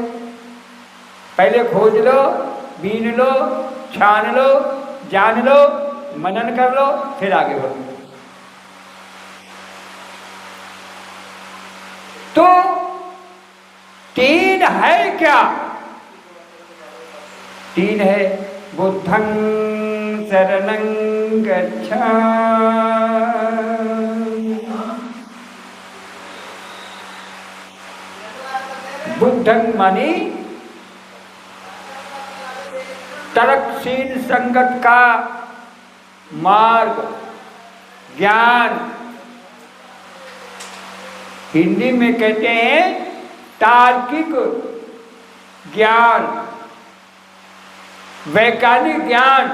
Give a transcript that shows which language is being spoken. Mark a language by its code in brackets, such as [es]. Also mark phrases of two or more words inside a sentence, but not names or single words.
[hi] पहले खोज लो, बीन लो, छान लो, जान लो, मनन कर लो, फिर आगे बढ़ो। तो 3 है क्या? 3 है, [pi] बुद्धं शरणं गच्छामि। [hi] बुद्धं मानी तर्कशील संगत का मार्ग, ज्ञान। हिंदी में कहते हैं तार्किक ज्ञान, वैज्ञानिक ज्ञान।